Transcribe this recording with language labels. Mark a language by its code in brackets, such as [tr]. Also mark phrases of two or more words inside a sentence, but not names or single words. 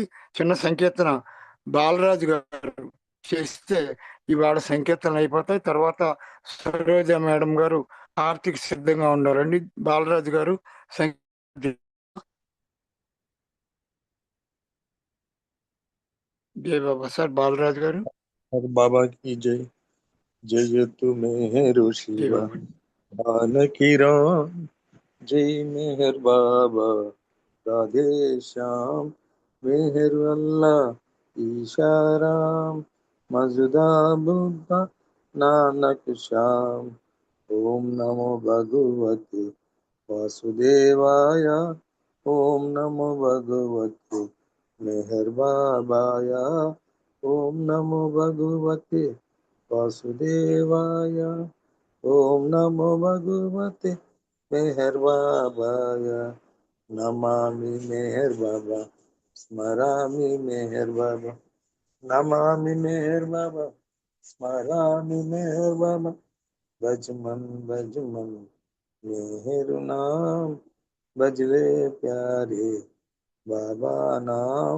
[te] చిన్న సంకీర్తన బాలరాజు గారు చేస్తే ఇవాళ సంకీర్తనలు అయిపోతాయి. తర్వాత సరోజ మేడం గారు ఆర్థిక సిద్ధంగా ఉన్నారండి. బాలరాజు గారు జై బాబా సార్. బాలరాజు గారు. [hi] बाबा की जय. जय मेहर జై शिवा బాబా. जानकी राम. जय मेहर बाबा राधे श्याम. मेहर अल्लाह ईशाराम. मजदा बुद्धा नानक श्याम. [sa] ओम नमो भगवते वासुदेवाय. ओम नमो भगवते मेहर बाबाय. ओम नमो भगवते वासुदेवाय. ओम नमो भगवते मेहर बाबाय. नमामि मेहर बाबा स्मरामि मेहर बाबा. नमामि मेहर बाबा स्मरामि मेहर बाबा. [hi] भजमन भजमन मेहर नाम. भजले प्यारे बाबा नाम.